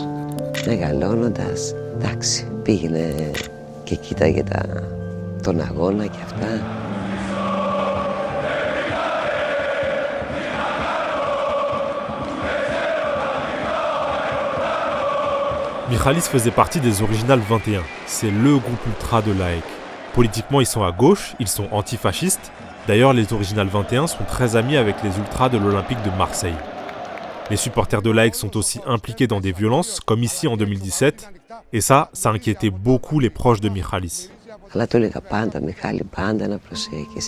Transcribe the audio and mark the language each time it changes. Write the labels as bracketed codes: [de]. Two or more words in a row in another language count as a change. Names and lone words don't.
[el] Μεγαλώνοντας, εντάξει, πήγαινε και κοίταγε τον αγώνα και αυτά. [fr] Michalis faisait partie des Original 21. C'est le groupe ultra de l'AEK. Politiquement, ils sont à gauche, ils sont antifascistes. D'ailleurs, les Original 21 sont très amis avec les ultras de l'Olympique de Marseille. Les supporters de l'AEK sont aussi impliqués dans des violences, comme ici en 2017, et ça inquiétait beaucoup les proches de Michalis. [el] Αλλά του έλεγα πάντα, Μιχάλη, πάντα να προσέχεις.